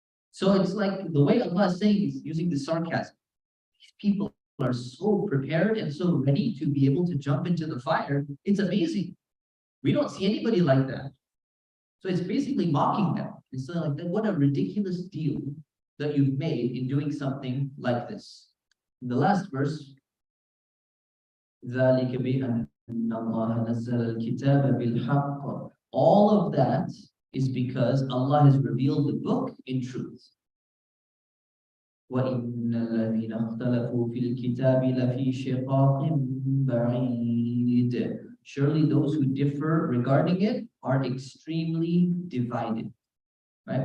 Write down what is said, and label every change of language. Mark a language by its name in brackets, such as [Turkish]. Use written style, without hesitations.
[English] So it's like the way Allah is saying is using the sarcasm. These people are so prepared and so ready to be able to jump into the fire. It's amazing. We don't see anybody like that. So it's basically mocking them. It's like, what a ridiculous deal that you've made in doing something like this. In the last verse, [Arabic] ذَلِكَ بِأَنَّ اللَّهَ نَزَّلَ الْكِتَابَ بِالْحَقِّ. [English] All of that is because Allah has revealed the book in truth. [Arabic] وَإِنَّ الَّذِينَ اخْتَلَفُوا فِي الْكِتَابِ لَفِي شِقَاقٍ بَعِيدٍ. [English] Surely those who differ regarding it are extremely divided. Right?